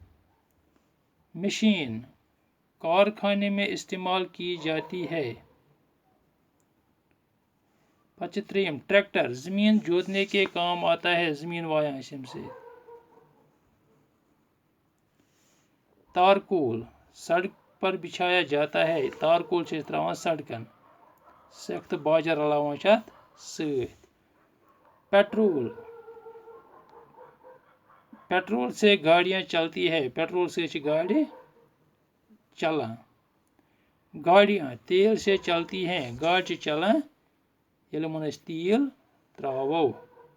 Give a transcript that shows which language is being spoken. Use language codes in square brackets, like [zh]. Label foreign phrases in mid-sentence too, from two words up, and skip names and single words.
[hi] मशीन कारखाने में इस्तेमाल की जाती है। पचत्रीम ट्रैक्टर ज़मीन जोतने के काम आता है। [ks] ज़मीन वाया से। [hi] तारकोल सड़क पर बिछाया जाता है। [ks] तारकोल से त्रावान सड़कन सख्त बाजर रलावान सत। [hi] पेट्रोल से गाड़ियाँ चलती है। [ks] पेट्रोल से गाड़ी चलान। [hi] गाड़ियाँ तेल से चलती हैं। [ks] गाड़ चलान ये तेल त्रावो।